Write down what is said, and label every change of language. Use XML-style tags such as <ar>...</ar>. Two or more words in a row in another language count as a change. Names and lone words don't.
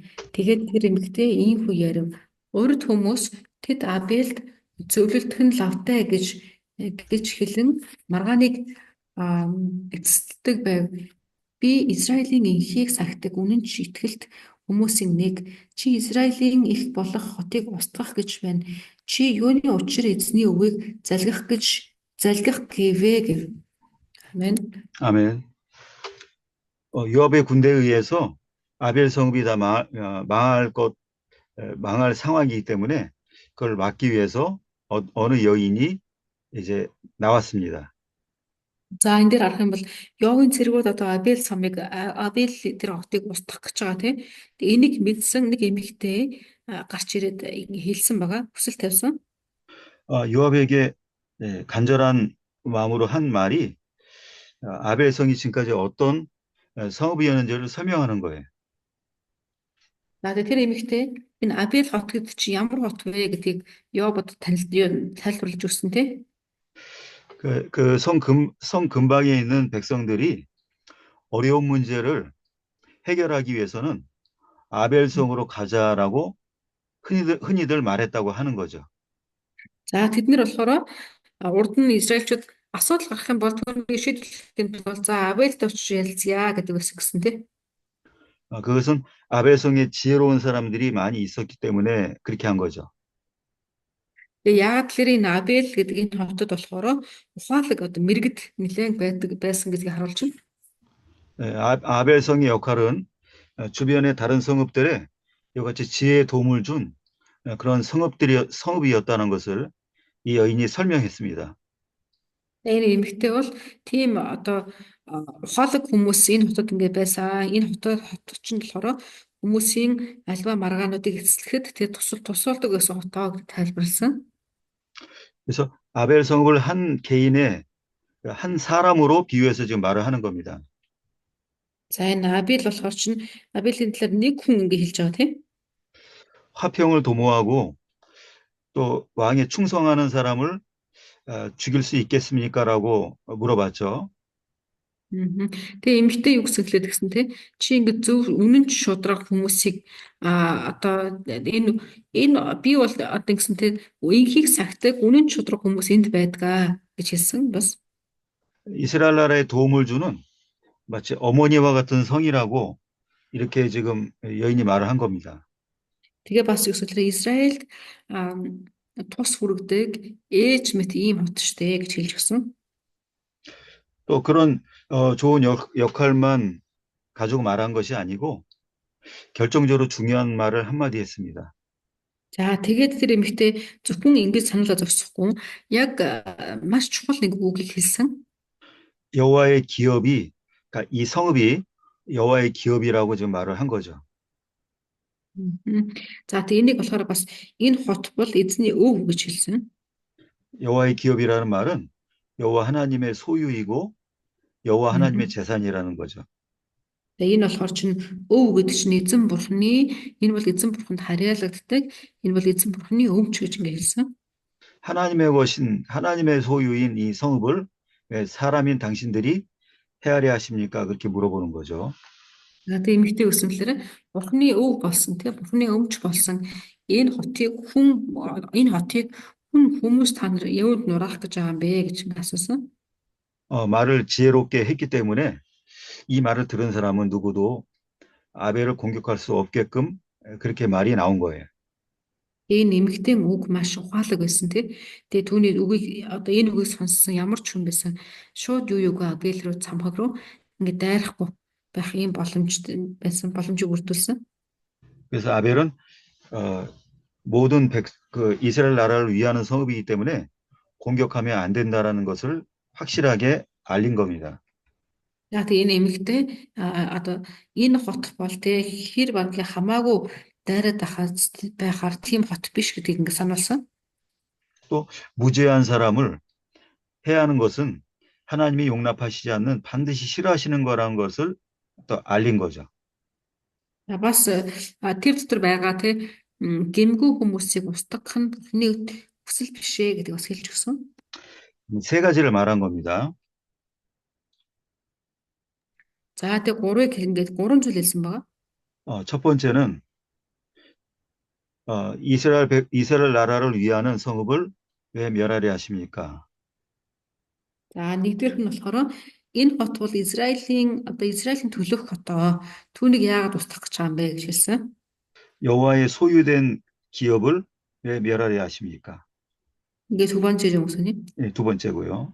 <mn>Тэгээд тэр эмэгтэй ийхүү ярив. Урд хүмүүс тэд Абелд зөвлөлдөх нь лавтай гэж хэлэн маргааныг эцэстдэг байв. Би Израилийн энхийг сахидаг үнэн ч итгэлт хүмүүсийн нэг чи Израилийн их болох хотыг устгах гэж байна. Чи юуны учир эзний үгийг залгих гэвэ гэв.</mn> <ko>아멘. 아멘. 요압의 군대에 의해서 아벨 성읍이 다 망할 상황이기 때문에 그걸 막기 위해서 어느 여인이 이제 나왔습니다.</ko> <mn>За энэ дээр харах юм бол Йовын цэргүүд одоо Абель тэр хотыг устгах гэж байгаа тийм. Тэгээ энийг мэдсэн нэг эмэгтэй гарч ирээд хэлсэн байгаа. хүсэл тавьсан.</mn> <ko>요압에게 간절한 마음으로 한 말이 아벨 성이 지금까지 어떤 성읍이었는지를 설명하는 거예요.</ko> <mn>За тэгээ тэр эмэгтэй энэ Абель хот гэдэг чи ямар хот вэ гэдгийг Йобод тайлбарлаж өгсөн тийм.</mn> <ko>그 성 근방에 있는 백성들이 어려운 문제를 해결하기 위해서는 아벨성으로 가자라고 흔히들 말했다고 하는 거죠.</ko> <mn>За тэднэр болохоор урд нь Израильчууд асуудал гарах юм бол түүнийг шийдвэрлэхийн тулд за Абельд очиж ярилцъя гэдэг өсгсөн тийм.</mn> <ko>그것은 아벨성에 지혜로운 사람들이 많이 있었기 때문에 그렇게 한 거죠.</ko> <mn>Тэгээ яагаад тэр энэ Абель гэдэг энэ хотод болохоор ухаалаг одоо мэрэгд нэлээд байсан гэдгийг харуулж байна.</mn> <ko>아벨성의 역할은 주변의 다른 성읍들에 이같이 지혜의 도움을 준 그런 성읍이었다는 것을 이 여인이 설명했습니다.</ko> <mn>Энэ эмэгтэй бол тийм одоо ухаалаг хүмүүс энэ хотод ингэ байсан. Энэ хот чинь болохоор хүмүүсийн альва маргаануудыг эзлэхэд тэр тусалдаг байсан хотоо гэж тайлбарласан.</mn> <ko>그래서 아벨 성읍을 한 개인의 한 사람으로 비유해서 지금 말을 하는 겁니다.</ko> <mn>За энэ Абель болохоор чинь Абелийн талаар нэг хүн ингэ хэлж байгаа тийм.</mn> <ko>화평을 도모하고 또 왕에 충성하는 사람을 죽일 수 있겠습니까라고 물어봤죠.</ko> <mn>Тэгээ эмэгтэй юу гэсэн хэлээд гисэн те чи ингэ зөв үнэн ч шудраг хүмүүсийг одоо энэ би бол одоо гэсэн те энхийг сахидаг үнэн ч шудраг хүмүүс энд байдгаа гэж хэлсэн бас.</mn> <ko>이스라엘 나라에 도움을 주는 마치 어머니와 같은 성이라고 이렇게 지금 여인이 말을 한 겁니다.</ko> <mn>Тэгээ бас өсөлтөөр Израильд тус хүрэгдэг ээж мэт ийм хот штэ гэж хэлж гисэн.</mn> <ko>또 그런 좋은 역할만 가지고 말한 것이 아니고 결정적으로 중요한 말을 한마디 했습니다.</ko> <mn>За тэгээд тэр эмэгтэй зөвхөн ингэж сануулаа зогсохгүй яг маш чухал нэг үгийг хэлсэн.</mn> <ko>여호와의 기업이, 그러니까 이 성읍이 여호와의 기업이라고 지금 말을 한 거죠. Мгм.</ko> <mn>За тэг энийг болохоор бас энэ хот бол эзний өв гэж хэлсэн.</mn> <ko>여호와의 기업이라는 말은 여호와 하나님의 소유이고 여호와 하나님의 Мгм. 재산이라는 거죠.</ko> <mn>Тэгээ энэ болохоор чинь өв гэдэг чинь эзэн бурхны энэ бол эзэн бурханд харьяалагддаг энэ бол эзэн бурхны өвч гэж ингэ хэлсэн.</mn> <ko>하나님의 것인 하나님의 소유인 이 성읍을 왜 사람인 당신들이 헤아려 하십니까? 그렇게 물어보는 거죠.</ko> <mn>За тэг эмэгтэй өсмөлөр бурхны өв болсон тэгээ бурхны өвч болсон энэ хотыг хүн хүмүүс та нар юунд нураах гэж байгаа юм бэ гэж ингэ асуусан.</mn> <ko>말을 지혜롭게 했기 때문에 이 말을 들은 사람은 누구도 아벨을 공격할 수 없게끔 그렇게 말이 나온 거예요.</ko> <mn>Энэ эмэгтэй үг маш ухаалаг байсан тий. Тэгээ түүний үгийг одоо энэ үгийг сонссон ямар ч хүн байсан шууд юу Абель руу цамхаг руу ингэ дайрахгүй байх ийм боломжийг бүрдүүлсэн.</mn> <ko>그래서 아벨은 모든 이스라엘 나라를 위하는 성읍이기 때문에 공격하면 안 된다라는 것을 확실하게 알린 겁니다.</ko> <mn>За тэгээ энэ эмэгтэй одоо энэ хот бол тэгээ хэр банкны хамаагүй дайраад байхаар тийм хот биш гэдгийг ингэ сануулсан.</mn> <ko>또 무죄한 사람을 해하는 것은 하나님이 용납하시지 않는 반드시 싫어하시는 거라는 것을 또 알린 거죠.</ko> <mn>Бас тэр дотор байгаа тий гэмгүй хүмүүсийг устгах нь Бурхны хүсэл биш ээ гэдэг бас хэлж өгсөн.</mn> <ko>세 가지를 말한 겁니다.</ko> <mn>За тэг гурыг ингээд гурван зүйл хэлсэн байгаа.</mn> <ko>첫 번째는 이스라엘 나라를 위하는 성읍을 왜 멸하려 하십니까?</ko> <mn>За нэгдүгээрх нь болохоор энэ хот бол Израилийн төлөөх хотоо түүнийг яагаад устгах гэж байгаа юм бэ гэж хэлсэн.</mn> <ko>여호와의 소유된 기업을 왜 멸하려 하십니까? 이게 두 번째 정수님. 네, 두 번째고요.</ko>